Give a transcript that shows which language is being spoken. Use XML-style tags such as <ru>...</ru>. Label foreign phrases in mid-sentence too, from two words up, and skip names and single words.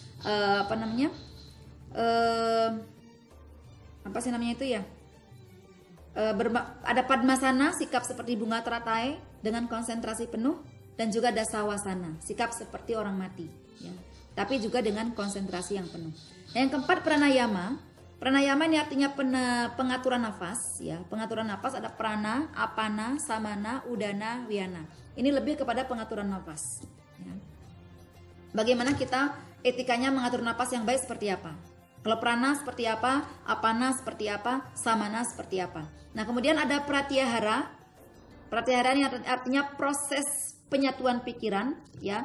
<id>Ada padmasana, sikap seperti bunga teratai dengan konsentrasi penuh, dan juga ada sawasana, sikap seperti orang mati, ya. Tapi juga dengan konsentrasi yang penuh. Yang keempat, pranayama. Pranayama ini artinya pengaturan nafas, ya. Pengaturan nafas ada prana, apana, samana, udana, wiyana. Ini lebih kepada pengaturan nafas, ya. Bagaimana kita etikanya mengatur nafas yang baik seperti apa? Kalau prana seperti apa, apana seperti apa, samana seperti apa. Nah, kemudian ada pratyahara. Pratyahara ini artinya proses penyatuan pikiran, ya.</id>